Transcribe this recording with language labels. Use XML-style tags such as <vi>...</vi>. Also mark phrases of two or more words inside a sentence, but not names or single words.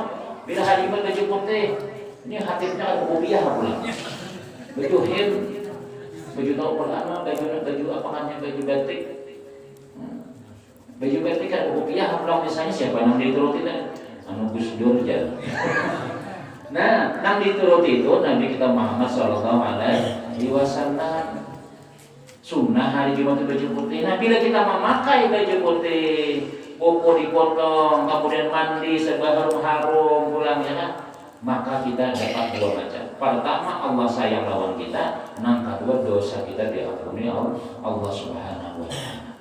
<bjn>Bila hari Jumat baju putih, ini hatinya kopiah pula. Baju hem, baju topol apa, baju apa kan baju batik. Baju batik kan kopiah pula misalnya siapa nang diturutin anu Gus Dur aja. Nah, nang dituruti itu Nabi kita Muhammad</bjn> <ar>sallallahu alaihi wasallam.</ar> <bjn>Sunnah hari Jumat baju putih. Nah, bila kita memakai baju putih, kuku dipotong, kemudian mandi sebaharum-harum pulang ya kan, maka kita dapat 2 macam. Pertama, Allah sayang lawan kita. Nang kedua, dosa kita diampuni Allah</bjn> <ar>Subhanahu wa taala.</ar>